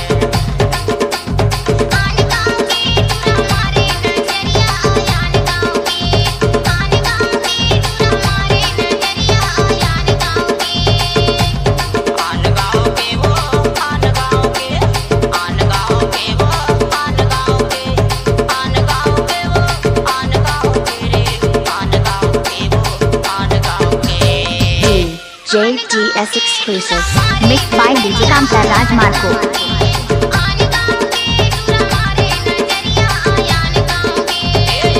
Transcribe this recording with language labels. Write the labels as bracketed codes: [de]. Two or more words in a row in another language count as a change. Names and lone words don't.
[hne] आन गाँव के टूरा मारे नजरिया, आन गाँव के आन गाँव के टूरा मारे नजरिया, आन गाँव के आन गाँव के वो आन गाँव के आन गाँव के वो आन गाँव के आन गाँव के वो आन गाँव के रे आन गाँव के वो आन गाँव के [en] JDS exclusive mixed by DJ कामताराज मार्को [hne] आन गाँव के टूरा मारे नजरिया, आन गाँव के